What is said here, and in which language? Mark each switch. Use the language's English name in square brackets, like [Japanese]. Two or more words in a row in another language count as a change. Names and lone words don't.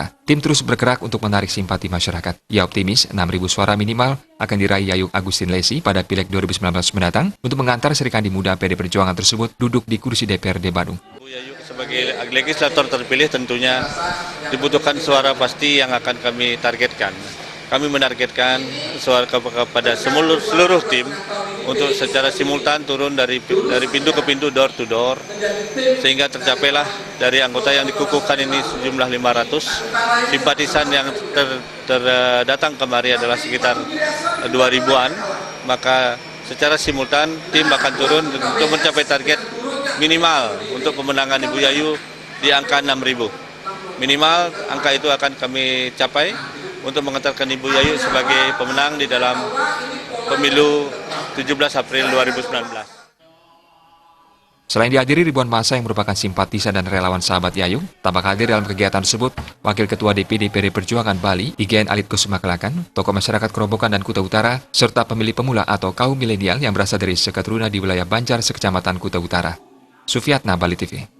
[Indonesian] Tim terus bergerak untuk menarik simpati masyarakat. Ia optimis 6.000 suara minimal akan diraih Yayuk Agustin Lesi pada Pileg 2019 mendatang untuk mengantar Sri Kandi Muda PD Perjuangan tersebut duduk di kursi DPRD Badung. Yayuk sebagai legislator terpilih tentunya dibutuhkan suara pasti yang akan kami targetkan. Kami menargetkan suara kepada seluruh tim untuk secara simultan turun dari pintu ke pintu, [English] door to door, [Indonesian] sehingga tercapailah dari anggota yang dikukuhkan ini sejumlah 500, simpatisan yang datang kemari adalah sekitar 2.000-an, maka secara simultan tim akan turun untuk mencapai target minimal untuk pemenangan Ibu Yayu di angka 6.000. Minimal angka itu akan kami capai untuk mengantarkan Ibu Yayu sebagai pemenang di dalam pemilu 17 April 2019. Selain dihadiri ribuan massa yang merupakan simpatisan dan relawan sahabat Yayu, tampak hadir dalam kegiatan tersebut Wakil Ketua DPD PD Perjuangan Bali, IGN Alit Kusuma Kelakan, tokoh masyarakat Kerobokan dan Kuta Utara, serta pemilih pemula atau kaum milenial yang berasal dari sekat runa di wilayah Banjar, sekecamatan Kuta Utara. Sufiatna, Bali TV.